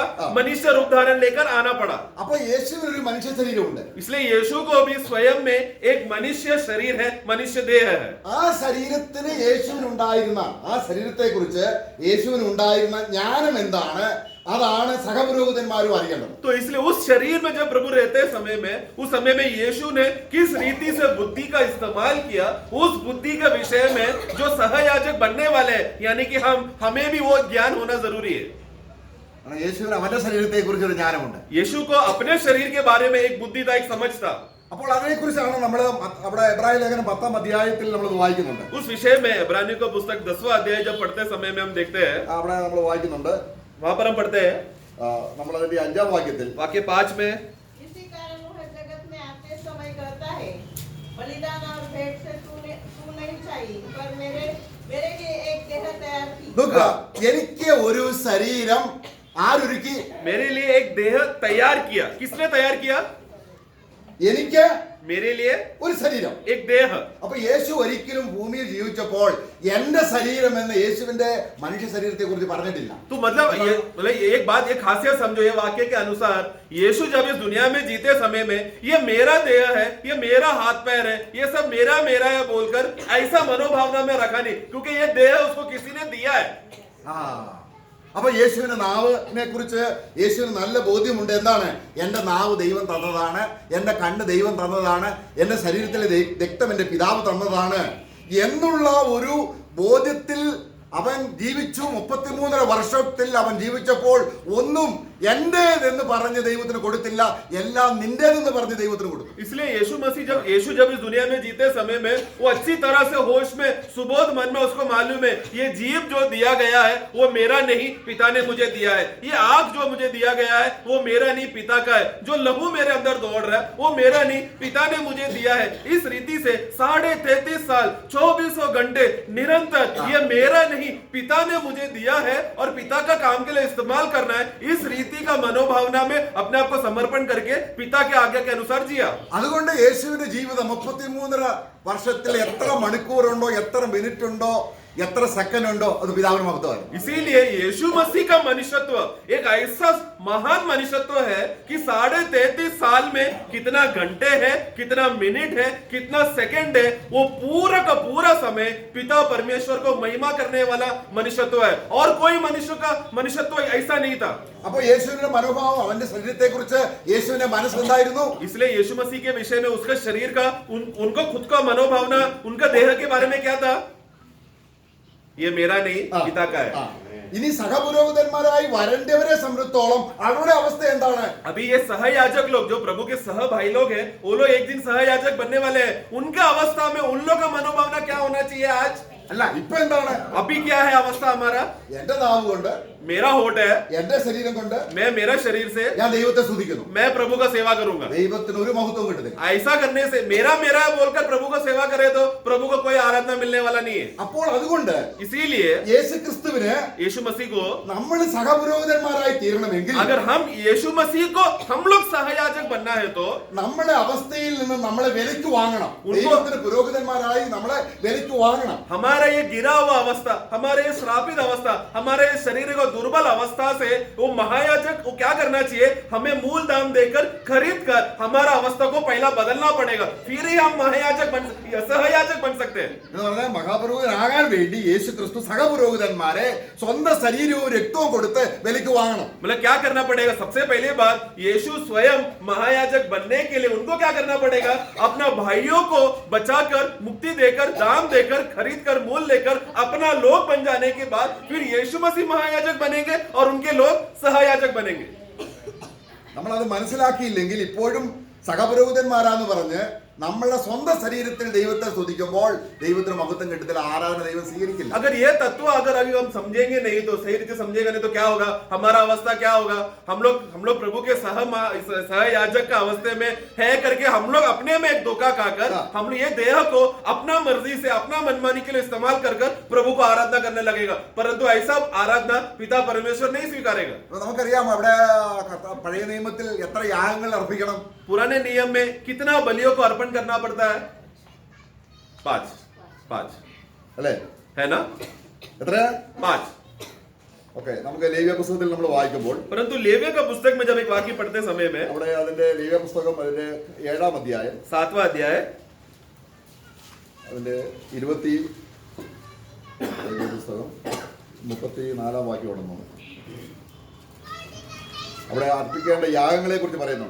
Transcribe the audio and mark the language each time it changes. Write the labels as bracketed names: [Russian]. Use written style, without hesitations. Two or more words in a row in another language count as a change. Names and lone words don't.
[Hindi] मनुष्य रूप धारण लेकर आना पड़ा। [Malayalam] അപ്പൊ യേശുവിന് ഒരു മനുഷ്യ ശരീരമുണ്ട്. [Hindi] इसलिए यीशु को भी स्वयं में एक मनुष्य शरीर है, मनुष्य देह है। [Malayalam] ആ ശരീരത്തിന് യേശുവിനുണ്ടായിരുന്ന ആ ശരീരത്തെ കുറിച്ച് യേശുവിനുണ്ടായിരുന്ന ജ്ഞാനം എന്താണ്, അതാണ് സഹപുരോഹിതന്മാരും അറിയേണ്ടത്. [Hindi] तो इसलिए उस शरीर में जब प्रभु रहते समय में, उस समय में यीशु ने किस रीति से बुद्धि का इस्तेमाल किया, उस बुद्धि के विषय में जो सहयाजक बनने वाले हैं, यानी कि हमें भी वो ज्ञान होना जरूरी है। [Malayalam] യേശുവിന് അവന്റെ ശരീരത്തെ കുറിച്ചൊരു ജ്ഞാനമുണ്ട്. [Hindi] यीशु को अपने शरीर के बारे में एक बुद्धि था, एक समझ था। [Malayalam] അപ്പോൾ അതിനെക്കുറിച്ചാണ് നമ്മൾ അവിടെ എബ്രായ ലേഖനം 10-ാം അധ്യായത്തിൽ നമ്മൾ വായിക്കുന്നുണ്ട്. [Hindi] उस विषय में इब्रानियों का पुस्तक 10वां अध्याय जब पढ़ते समय में हम देखते हैं, [Malayalam] അവിടെ നമ്മൾ വായിക്കുന്നുണ്ട്. [Hindi] वहां पर हम पढ़ते हैं [Malayalam] നമ്മൾ അതിന്റെ 5-ാം വാക്യത്തിൽ [Hindi] वाक्य 5 में, इसी कारण वह जगत में आते समय कहता है, बलिदान और भेंट से तू नहीं चाहिए, पर मेरे लिए एक देह तैयार की। [Malayalam] നോക്കുക, എനിക്ക് ഒരു ശരീരം ആരൊരുക്കി? [Hindi] मेरे लिए एक देह तैयार किया। किसने तैयार किया? [Malayalam] എനിക്ക് [Hindi] मेरे लिए [Malayalam] ഒരു ശരീരം. [Hindi] एक देह। [Malayalam] അപ്പൊ യേശു ഒരിക്കലും ഭൂമിയിൽ ജീവിച്ചപ്പോൾ എന്റെ ശരീരം എന്ന യേശുവിന്റെ മനുഷ്യ ശരീരത്തെ കുറിച്ച് പറഞ്ഞിട്ടില്ല. [Hindi] तो मतलब एक बात, एक खासियत समझो, ये वाक्य के अनुसार यीशु जब इस दुनिया में जीते समय में ये मेरा देह है, ये मेरा हाथ पैर है, ये सब मेरा मेरा है बोलकर ऐसा मनोभावना में रखा नहीं, क्योंकि ये देह उसको किसी ने दिया है। [Malayalam] അപ്പൊ യേശുവിന്റെ നാവിനെ കുറിച്ച് യേശുവിന് നല്ല ബോധ്യമുണ്ട്. എന്താണ്? എന്റെ നാവ് ദൈവം തന്നതാണ്, എന്റെ കണ്ണ് ദൈവം തന്നതാണ്, എന്റെ ശരീരത്തിലെ രക്തം എന്റെ പിതാവ് തന്നതാണ് എന്നുള്ള ഒരു ബോധ്യത്തിൽ അവൻ ജീവിച്ചു. 33.5 വർഷത്തിൽ അവൻ ജീവിച്ചപ്പോൾ ഒന്നും എന്റേതെന്ന് പറഞ്ഞ് ദൈവത്തിന് കൊടുത്തില്ല, എല്ലാം നിന്റേതെന്ന് പറഞ്ഞ് ദൈവത്തിന് കൊടുത്തു. [Hindi] इसलिए यीशु जब इस दुनिया में जीते समय में वो अच्छी तरह से होश में, सुबोध मन में उसको मालूम है ये जीव जो दिया गया है वो मेरा नहीं, पिता ने मुझे दिया है। ये आग जो मुझे दिया गया है वो मेरा नहीं, पिता का है। जो लहू मेरे अंदर दौड़ रहा है वो मेरा नहीं, पिता ने मुझे दिया है। इस रीति से 33.5 साल 2400 घंटे निरंतर ये मेरा नहीं, पिता ने मुझे दिया है और पिता का काम के लिए इस्तेमाल करना है। इस रीति का मनोभावना में अपने आप को समर्पण करके पिता के आज्ञा के अनुसार जिया। അതുകൊണ്ട് യേശുവിന്റെ ജീവിതം 33.5 വർഷത്തിൽ എത്ര മണിക്കൂറുണ്ടോ, എത്ര മിനിറ്റ് ഉണ്ടോ, എത്ര സെക്കൻഡ് ഉണ്ടോ, അത് പിതാവിന് മഹത്വമാണ്. इसीलिए यीशु मसीह का मनुष्यत्व एक ऐसा महान मनुष्यत्व है कि 33.5 साल में कितना घंटे है, कितना मिनट है, कितना सेकंड है, वो पूरा का पूरा समय पिता परमेश्वर को महिमा करने वाला मनुष्यत्व है। और कोई मनुष्य का मनुष्यत्व ऐसा नहीं था। [Malayalam] അപ്പൊ യേശുവിന്റെ മനോഭാവം, അവന്റെ ശരീരത്തെ കുറിച്ച് യേശുവിന്റെ മനസ്സെന്തായിരുന്നു? [Hindi] इसलिए यीशु मसीह के विषय में उसका शरीर का उनको खुद का मनोभावना, उनका देह के बारे में क्या था? ये मेरा नहीं, पिता का है। [Malayalam] ഇനി സഹപുരോഹിതന്മാരായി വരേണ്ടവരെ സംബന്ധിച്ചോളം അവരുടെ അവസ്ഥ എന്താണ്? [Hindi] अभी ये सहयाजक लोग जो प्रभु के सह भाई लोग हैं, वो लोग एक दिन सहयाजक बनने वाले हैं। उनका अवस्था में उन लोग का मनोभावना क्या होना चाहिए आज? [Malayalam] അല്ല, ഇപ്പൊ എന്താണ്? [Hindi] अभी क्या है अवस्था हमारा? [Malayalam] എന്റെ നാവ് കൊണ്ട്, [Hindi] मेरा होठ है, [Malayalam] എന്റെ ശരീരം കൊണ്ട് [Hindi] मैं मेरा शरीर से [Malayalam] ഞാൻ ദൈവത്തെ സ്തുതിക്കുന്നു. [Hindi] मैं प्रभु का सेवा करूंगा। [Malayalam] ദൈവത്തിന് ഒരു മഹത്വം കിട്ടുന്നില്ല. [Hindi] ऐसा करने से मेरा मेरा बोलकर प्रभु का सेवा करे तो प्रभु को कोई आराधना मिलने वाला नहीं है। [Malayalam] അപ്പോൾ അതുകൊണ്ട് [Hindi] इसीलिए [Malayalam] യേശുക്രിസ്തുവിന് [Hindi] यीशु मसीह को, [Malayalam] നമ്മൾ സഹപുരോഹിതന്മാരായി തീരണമെങ്കിൽ, [Hindi] अगर हम यीशु मसीह को हम लोग सहयाजक बनना है तो [Malayalam] നമ്മുടെ അവസ്ഥയിൽ നിന്ന് നമ്മളെ വിലയ്ക്ക് വാങ്ങണം. [Hindi] ഉनको- [Malayalam] ദൈവത്തിന് പുരോഹിതന്മാരായി നമ്മളെ വിലയ്ക്ക് വാങ്ങണം. [Hindi] हमारे हमारे ये गिरा हुआ अवस्था, हमारे ये श्रापित अवस्था, हमारे शरीर को दुर्बल अवस्था से वो महायाजक को क्या करना चाहिए? हमें मूल दाम देकर खरीद कर हमारा अवस्था को पहला बदलना पड़ेगा, फिर ही हम महायाजक सहयाजक बन सकते हैं। [Malayalam] എന്ന് പറഞ്ഞാൽ മഹാപുരോഹിതനാകാൻ വേണ്ടി യേശു ക്രിസ്തു സഹപുരോഹിതന്മാരെ സ്വന്തം ശരീരവും രക്തവും കൊടുത്ത് വിലയ്ക്ക് വാങ്ങണം. [Hindi] मतलब क्या करना पड़ेगा? सबसे पहली बात, यीशु स्वयं महायाजक बनने के लिए उनको क्या करना पड़ेगा? अपना भाइयों को बचाकर, मुक्ति देकर, दाम देकर, खरीद कर, मूल लेकर अपना लोग बन जाने के बाद फिर यीशु मसीह महायाजक बनेंगे और उनके लोग सहयाजक बनेंगे। [Malayalam] നമ്മളത് മനസ്സിലാക്കിയില്ലെങ്കിൽ ഇപ്പോഴും സഹപുരോഹിതന്മാരാന്ന് പറഞ്ഞ് നമ്മളുടെ സ്വന്തം ശരീരത്തിൽ ദൈവത്തെ സ്തുതിക്കുമ്പോൾ ദൈവത്തിന് മഹത്വം കിട്ടത്തില്ല, ആരാധന ദൈവം സ്വീകരിക്കില്ല. [Hindi] अगर ये तत्व अगर अभी हम समझेंगे नहीं तो सही रीति समझेंगे नहीं तो क्या होगा? हमारा अवस्था क्या होगा? हम लोग प्रभु के सहयाजक का अवस्थे में है करके हम लोग अपने में एक धोखा खाकर हम लोग ये देह को अपना मर्जी से, अपना मनमानी के लिए इस्तेमाल कर प्रभु को आराधना करने लगेगा, परंतु ऐसा आराधना पिता परमेश्वर नहीं स्वीकारेगा। [Malayalam] അപ്പൊ നമുക്കറിയാം അവിടെ പഴയ നിയമത്തിൽ എത്ര യാഗങ്ങൾ അർപ്പിക്കണം? [Hindi] पुराने नियम में कितना बलियों को अर्पण करना पड़ता है? 5 [Malayalam] അല്ലേ? [Hindi] है ना? [Malayalam] എത്ര? [Hindi] 5। [Malayalam] ഓക്കെ, നമുക്ക് ലേവ്യ പുസ്തകത്തിൽ നമ്മൾ വായിക്കുമ്പോൾ [Hindi] परंतु लेविया का पुस्तक में जब एक वाक्य पढ़ते समय में [Malayalam] അവിടെ അതിന്റെ ലേവ്യ പുസ്തകം അതിന്റെ 7-ാം അധ്യായം [Hindi] 7वां अध्याय [Malayalam] അതിന്റെ 20 ലേവ്യ പുസ്തകം 34-ാം വാക്യമാണെന്ന് അവിടെ അർപ്പിക്കേണ്ട യാഗങ്ങളെ കുറിച്ച് പറയുന്നുണ്ട്.